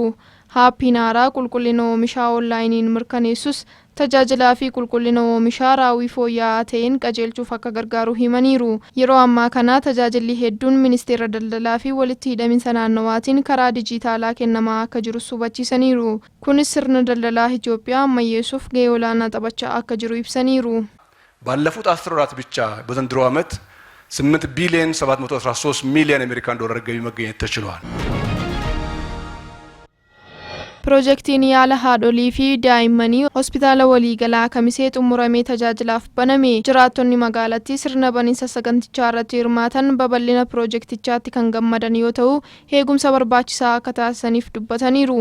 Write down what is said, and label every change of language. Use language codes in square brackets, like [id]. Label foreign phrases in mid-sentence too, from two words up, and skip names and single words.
[om] Haappiin haaraa qulqullina oomishaa onlaayiniin mirkaneessus tajaajilaa fi qulqullina oomishaa raawwii fooyya'aa ta'een qajeelchuuf akka gargaaru himaniiru. Yeroo ammaa kana tajaajilli hedduun ministeera daldalaa fi walitti hidhaminsa naannawaatiin karaa dijitaalaa kennamaa akka jirus hubachiisaniiru. Kunis sirna daldalaa Itoophiyaa ammayyeessuuf gahee olaanaa taphachaa akka jiru ibsaniiru. [am] ባለፉት 10 ወራት ብቻ በዘንድሮ ዓመት 8 ቢሊዮን 713 ሚሊዮን አሜሪካን ዶላር ገቢ መገኘት ተችሏል። [om] Piroojeektiin yaala haadholii fi daa'immanii hospitaala waliigalaa kamisee xumuramee tajaajilaaf baname. Jiraattonni magaalattii sirna baniinsa sagantichaa irratti hirmaatan babal'ina piroojeektichaatti kan gammadan yoo ta'u eegumsa barbaachisaa akka taasisaniif dubbataniiru.